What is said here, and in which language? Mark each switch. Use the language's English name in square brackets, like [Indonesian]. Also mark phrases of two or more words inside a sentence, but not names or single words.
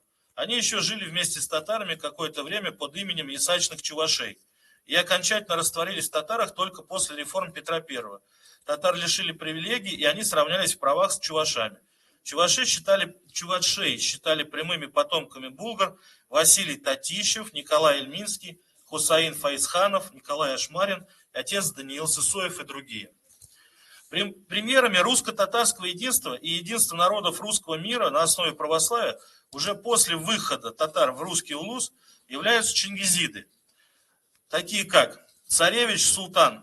[Russian] Они еще жили вместе с татарами какое-то время под именем ясачных чувашей и окончательно растворились в татарах только после реформ Петра I. Татар лишили привилегий, и они сравнялись в правах с чувашами. Чувашей считали прямыми потомками булгар Василий Татищев, Николай Эльминский, Хусаин Фаизханов, Николай Ашмарин, отец Даниил Сысоев и другие. Примерами русско-татарского единства и единства народов русского мира на основе православия уже после выхода татар в русский улус являются чингизиды, такие как царевич, султан.